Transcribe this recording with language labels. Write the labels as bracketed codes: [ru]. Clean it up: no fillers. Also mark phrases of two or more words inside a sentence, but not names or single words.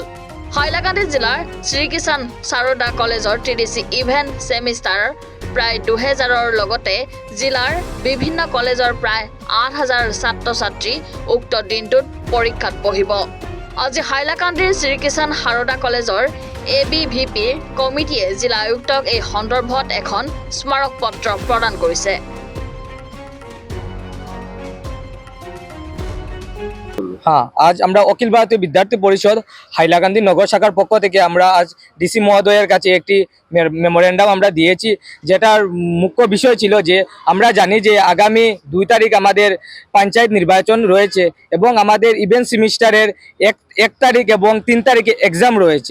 [as] হাইলাকান্দি জিলাৰ শ্ৰীকিষাণ সাৰদা কলেজৰ টিডিচি ইভেন্ট সেমিষ্টাৰ প্ৰায় 2000ৰ লগতে জিলাৰ বিভিন্ন কলেজৰ প্ৰায় 8000 ছাত্ৰ-ছাত্ৰী উক্ত দিনটোত পৰীক্ষাত বহিব। আজি হাইলাকান্দিৰ শ্ৰীকিষাণ সাৰদা কলেজৰ ABVPৰ কমিটিয়ে জিলা আয়ুক্তক এই সন্দৰ্ভত এখন স্মাৰক পত্ৰ প্ৰদান কৰিছে। [bn] আজ আমরা অখিল ভারতীয় বিদ্যার্থী পরিষদ হাইলাকান্দি নগর শাখার পক্ষ থেকে আমরা আজ ডিসি মহোদয়ের কাছে একটি মেমোরেন্ডাম আমরা দিয়েছি, যেটার মুখ্য বিষয় ছিল যে আমরা জানি যে আগামী 2 তারিখ আমাদের পঞ্চায়েত নির্বাচন রয়েছে এবং আমাদের ইভেন্ট সেমিস্টারের 1 তারিখ এবং 3 তারিখে এক্সাম রয়েছে।